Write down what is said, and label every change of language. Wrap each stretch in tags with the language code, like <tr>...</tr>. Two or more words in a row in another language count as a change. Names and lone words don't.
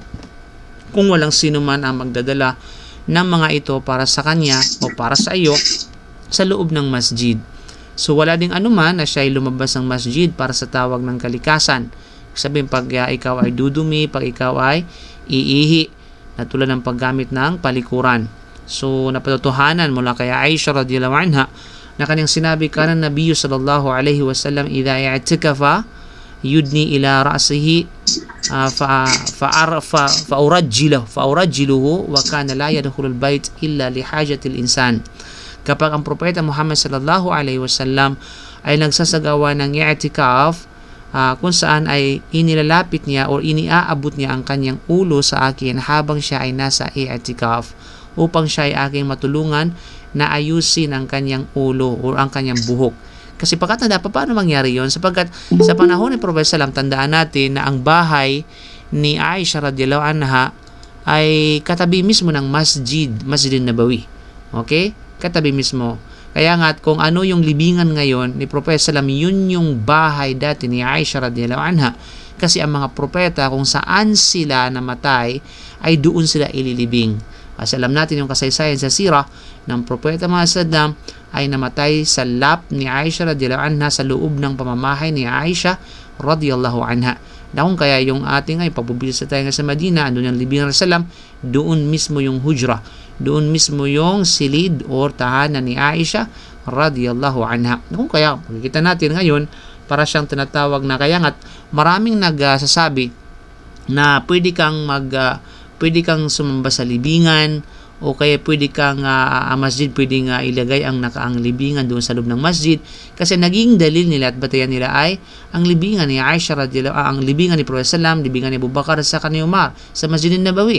<tl>Kung walang sino man ang magdadala ng mga ito para sa kanya o para sa iyo, sa loob ng masjid. So, wala ding anuman na siya ay lumabas ng masjid para sa tawag ng kalikasan. Sabihin, pag ikaw ay dudumi, pag ikaw ay iihi, na tulad ng paggamit ng palikuran. So, napatutuhanan mula kay Aisha</tl> <ar>رضي الله عنها</ar> <tl>na kanyang sinabi,</tl> <ar>كان النبي صلى الله عليه وسلم إذا اعتكف يدني إلى رأسه فأرجله وكان لا يدخل البيت إلا لحاجة الإنسان.</ar> <tl>Kapag ang propeta Muhammad</tl> <ar>صلى الله عليه وسلم</ar> <tl>ay nagsasagawa ng i'tikaf, kung saan ay inilalapit niya o iniaabot niya ang kanyang ulo sa akin habang siya ay nasa i'tikaf upang siya ay aking matulungan na ayusin ang kanyang ulo o ang kanyang buhok. Kasi pagkatanda, paano mangyari yon? Sapagkat sa panahon ni Propeta sallam, tandaan natin na ang bahay ni Aisha</tl> <ar>رضي الله عنها</ar> <tl>ay katabi mismo ng Masjidin Nabawi. Okay? Katabi mismo. Kaya nga kung ano yung libingan ngayon ni Propeta sallam, yun yung bahay dati ni Aisha</tl> <ar>رضي الله عنها.</ar> <tl>Kasi ang mga propeta kung saan sila namatay ay doon sila ililibing. Kasi alam natin yung kasaysayan sa sirah ng Propeta Muhammad sallam ay namatay sa lap ni Aisha</tl> <ar>رضي الله عنها</ar> <tl>sa loob ng pamamahay ni Aisha</tl> <ar>رضي الله عنها.</ar> <tl>Kung kaya yung ating ay pagbubilis tayo sa Madina, doon yung libingan ng sallam, doon mismo yung hujra, doon mismo yung silid o tahanan ni Aisha</tl> <ar>رضي الله عنها.</ar> <tl>Kung kaya, makikita natin ngayon, para siyang tinatawag na, kaya nga maraming nagsasabi na pwede kang sumamba sa libingan o kaya pwede kang masjid, pwede nga ilagay ang nakaang libingan doon sa loob ng masjid, kasi naging dalil nila at batayan nila ay ang libingan ni Aisha radhiyallahu ang libingan ni Prophet sallam, libingan ni Abu Bakar sa ni Umar sa Masjidin Nabawi.</tl>